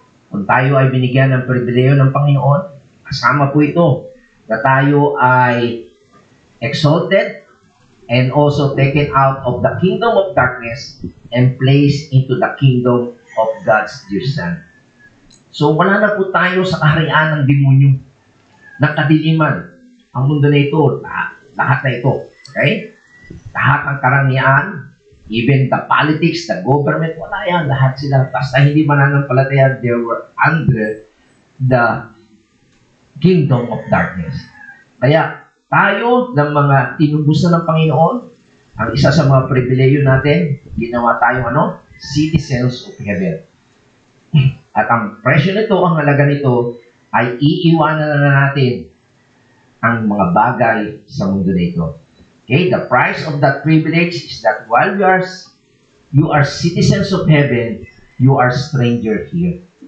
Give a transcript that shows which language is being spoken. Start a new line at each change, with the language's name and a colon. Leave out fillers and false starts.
Filipino: Kung tayo ay binigyan ng pribileyo ng Panginoon, kasama po ito na tayo ay
English: exalted and also taken out of the kingdom of darkness and placed into the kingdom of God's dear Son.
Filipino: So, wala na po tayo sa kaharian ng demonyo, ng kadiliman. Ang mundo na ito, lahat na ito.
English: Okay?
Filipino: Lahat ng karangyaan,
English: even the politics, the government,
Filipino: wala yan. Lahat sila. Basta hindi mananampalataya,
English: they were under the kingdom of darkness.
Filipino: Kaya, tayo ng mga tinubos na ng Panginoon, ang isa sa mga pribileyo natin, ginawa tayong citizens of heaven. At ang presyo nito, ang halaga nito, ay iiwanan na natin ang mga bagay sa mundo na ito.
English: Okay, the price of that privilege is that while you are citizens of heaven, you are stranger here.